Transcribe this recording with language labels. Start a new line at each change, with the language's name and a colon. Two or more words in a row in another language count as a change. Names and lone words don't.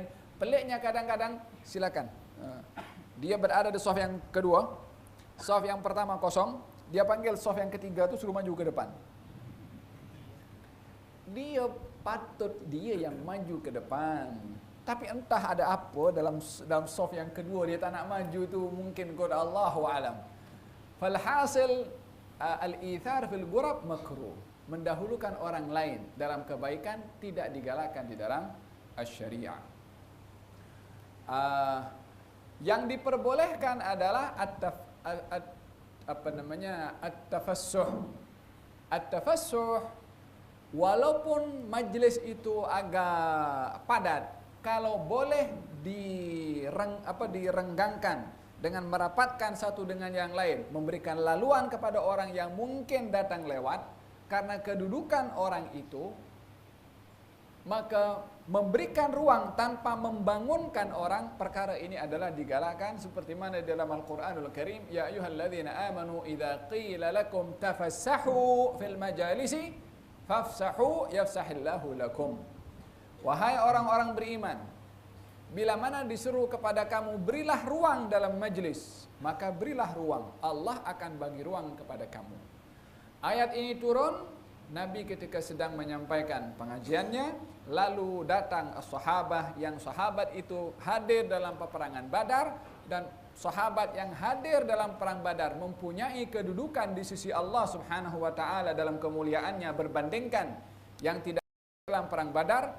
Malay: Peliknya kadang-kadang, silakan. Dia berada di saf yang kedua, saf yang pertama kosong, dia panggil saf yang ketiga itu suruh maju ke depan. Dia patut dia yang maju ke depan. Tapi entah ada apa dalam saf yang kedua dia tak nak maju tu, mungkin qad
Arabic: الله أعلم. فالحاصل الإيثار في الغراب مكروه.
Malay: Mendahulukan orang lain dalam kebaikan tidak digalakkan di dalam asy-syariah. Yang diperbolehkan adalah at-tafassuh. At-tafassuh walaupun majlis itu agak padat, kalau boleh direnggangkan dengan merapatkan satu dengan yang lain, memberikan laluan kepada orang yang mungkin datang lewat karena kedudukan orang itu, maka memberikan ruang tanpa membangunkan orang, perkara ini adalah digalakkan seperti mana dalam Al-Qur'anul Karim,
Arabic: يا أيها الذين آمنوا إذا قيل لكم تفسحوا في المجالس فافسحوا يفسح الله لكم.
Malay: Wahai orang-orang beriman, bila mana disuruh kepada kamu berilah ruang dalam majlis, maka berilah ruang, Allah akan bagi ruang kepada kamu. Ayat ini turun Nabi ketika sedang menyampaikan pengajiannya, lalu datang sahabat yang sahabat itu hadir dalam peperangan Badar, dan sahabat yang hadir dalam perang Badar mempunyai kedudukan di sisi
Arabic: الله سبحانه وتعالى
Malay: dalam kemuliaannya berbandingkan yang tidak dalam perang Badar.